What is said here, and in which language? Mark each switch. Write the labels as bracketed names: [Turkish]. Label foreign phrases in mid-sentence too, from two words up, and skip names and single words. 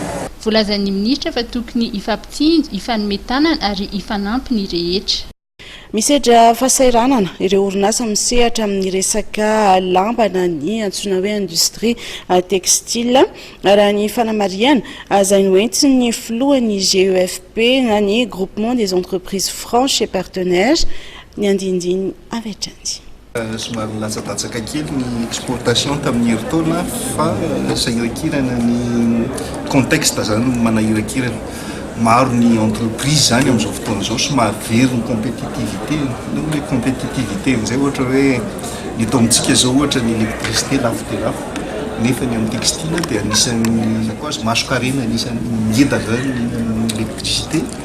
[Malagasy] Voalazan'ny ministra fa tokony ifampitsinjo ifanometanana ary ifanampy ny rehetra. Misedra fahasairanana ireo orinasa misehatra amin'ny resaka lamba na ny antsoina hoe [French] industrie textile [Malagasy] raha ny fanamariana izay noentin'ny filohan'ny GEFP na ny [French] groupement des entreprises franches et partenaires [Malagasy] ny andindiny avy hatrany. Somary latsapatsaka kely ny exportation tamin'ny heritaona fa sahirakirana ny contexte zany manahirakirana maro ny entreprise zany amin'izao fotoana izao somary very ny compétitivité no hoe compétitivité amin'izay ohatra hoe ny eto amintsika zao ohatra ny électricité lafo dia lafo nefa ny amin'ny textile dia anisan'ny masokarena anisan'ny ngeda zany ny électricité